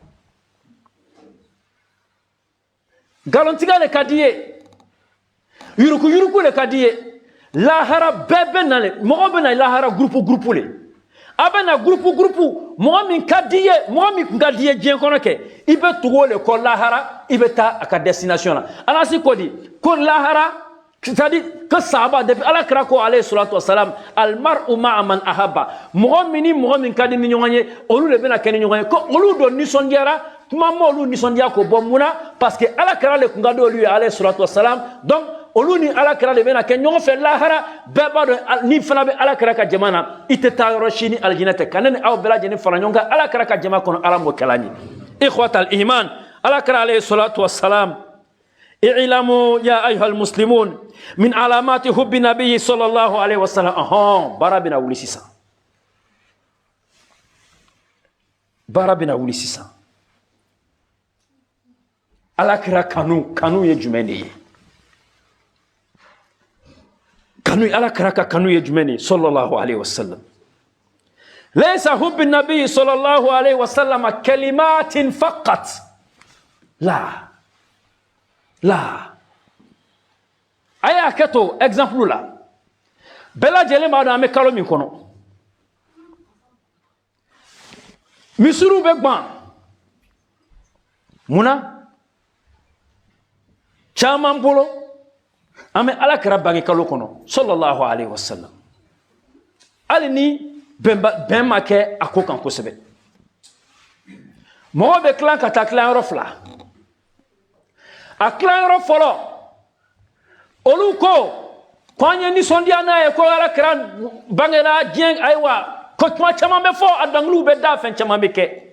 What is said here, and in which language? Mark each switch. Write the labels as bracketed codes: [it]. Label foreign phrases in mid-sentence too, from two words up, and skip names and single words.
[bm] nkalontigiya de ka di ye yuruku de ka di ye lahara bɛɛ bɛ na mɔgɔ bɛ na lahara groupe le a bɛ na groupe mɔgɔ min ka di ye mɔgɔ min kun ka di ye diɲɛ kɔnɔ kɛ i bɛ tugu o de kɔ lahara i bɛ taa a ka destination la Anasi ko di ko lahara c'est-à-dire que sahaba depuis ala kira ko [ar] عليه الصلاة والسلام المرء مع من أحب [bm] mɔgɔ min ni mɔgɔ min ka di ni ɲɔgɔn ye olu de bɛna kɛ ni ɲɔgɔn ye ko olu dɔ nisɔndiyara kuma ma olu nisɔndiya ko bɔ mun na parce que ala kira le kun ka di olu ye alayhi salatu wassalam donc olu ni ala kira de bɛna kɛ ɲɔgɔn fɛ lahara bɛɛ b'a dɔn ni fana bɛ ala kira ka jama na i tɛ taa yɔrɔ si ni aljinɛ tɛ ka ne ni aw bɛɛ lajɛlen fara ɲɔgɔn kan ala kira ka jama kɔnɔ ala m'o kɛla an ye [ar] إخوة الإيمان [bm] ala kira [ar] عليه الصلاة والسلام اعلموا يا أيها المسلمون من علامة حب النبي صلى الله عليه وسلم [bm] bara bɛna wuli sisan bara bɛna wuli sisan ala kira kanu ye jumɛn de ye kanu ala kira ka kanu ye jumɛn de ye [ar] صلى الله عليه وسلم ليس حب النبي صلى الله عليه وسلم كلمة فقط [bm] la a y'a kɛ to exemple la bɛɛ lajɛlen b'a dɔn an bɛ kalo min kɔnɔ misiriw bɛ gan munna caman bolo an bɛ ala kira bange kalo kɔnɔ [ar] صلى الله عليه وسلم [bm] hali ni bɛn ma kɛ a ko kan kosɛbɛ mɔgɔ bɛ tilan ka taa tilayɔrɔ fila a tilayɔrɔ fɔlɔ olu ko an ye nisɔndiya n'a ye ko ala kira bangera diɲɛ ayiwa ko kuma caman bɛ fɔ a dɔnkiliw bɛ da fɛn caman bɛ kɛ